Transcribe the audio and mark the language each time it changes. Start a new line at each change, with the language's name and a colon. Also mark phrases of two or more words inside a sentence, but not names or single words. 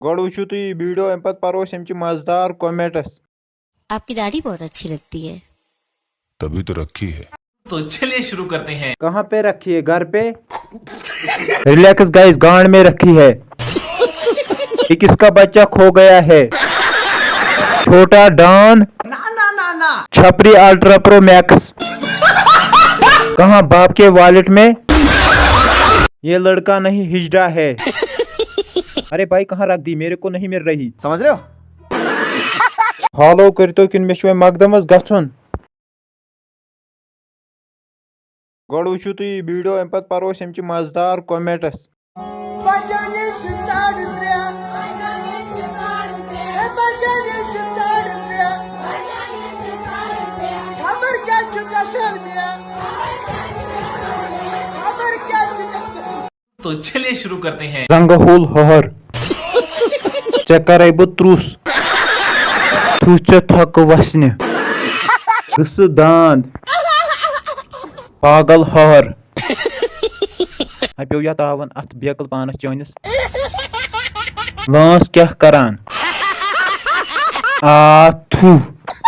Kashmiri: गोड़ वुचु तुई वीडियो अम पत परोस अमचि मजेदार कमेंट्स।
Hindi: आपकी दाढ़ी बहुत अच्छी लगती है। तभी तो रखी है। तो चलिए शुरू करते हैं। कहाँ पे रखी है? घर पे।
English: relax guys,
Hindi: गांड में रखी है। ये किसका बच्चा खो गया है? छोटा डॉन ना छपरी
English: ultra pro max.
Hindi: कहाँ? बाप के वॉलेट में। ये लड़का नहीं हिजड़ा है। अरे भाई कहाँ रख दी? मेरे को नहीं मिल रही। समझ रहे हो?
Kashmiri: फॉलो कर तो किन में मकदमस गछुन। गोड़ वुचु तुई वीडियो अम पत परोस अमचि मजेदार कमेंट्स।
Hindi: तो चलिए शुरू करते हैं।
Kashmiri: जंगहुल हहर चेक कर त्रुस तुझ थक वसने गस दांद पागल हहर पे या तावन अथ बेकल पानस चनिस लांस क्या करान आ थू।